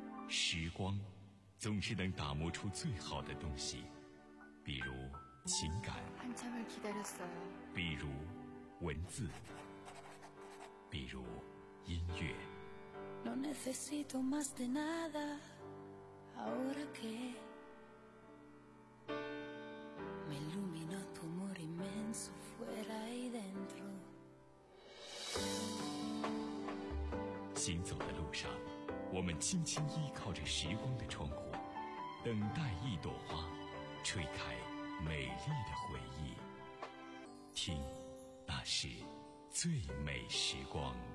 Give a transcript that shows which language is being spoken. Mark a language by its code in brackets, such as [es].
[zh] 时光总是能打磨出最好的东西，比如情感，比如文字，比如音乐。 [es] No necesito más de nada ahora que me iluminó tu amor inmenso fuera y dentro。 [zh] 行走的路上，我们轻轻依靠着时光的窗户，等待一朵花吹开美丽的回忆。听，那是最美时光。